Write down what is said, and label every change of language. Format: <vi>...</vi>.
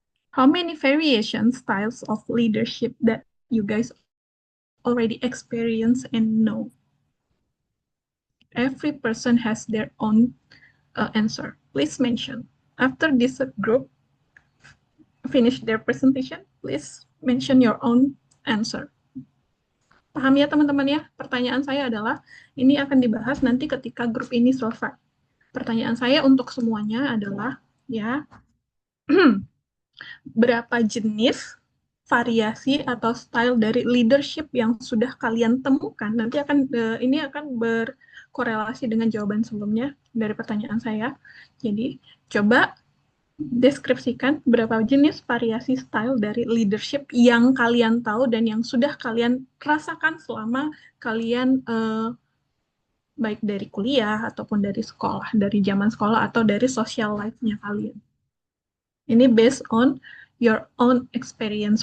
<en>How many variation styles of leadership that you guys already experience and know? Every person has their own answer. Please mention. After this group finish their presentation, please mention your own answer.</en> <id>Paham ya teman-teman ya? Pertanyaan saya adalah, ini akan dibahas nanti ketika grup ini selesai. Pertanyaan saya untuk semuanya adalah, ya, berapa jenis variasi atau style dari leadership yang sudah kalian temukan? Nanti ini akan berkorelasi dengan jawaban sebelumnya dari pertanyaan saya. Jadi, coba deskripsikan berapa jenis variasi style dari leadership yang kalian tahu dan yang sudah kalian rasakan selama kalian baik dari kuliah ataupun dari sekolah, dari zaman sekolah atau dari social life-nya kalian. Ini</id> <en>based on your own experience.</en>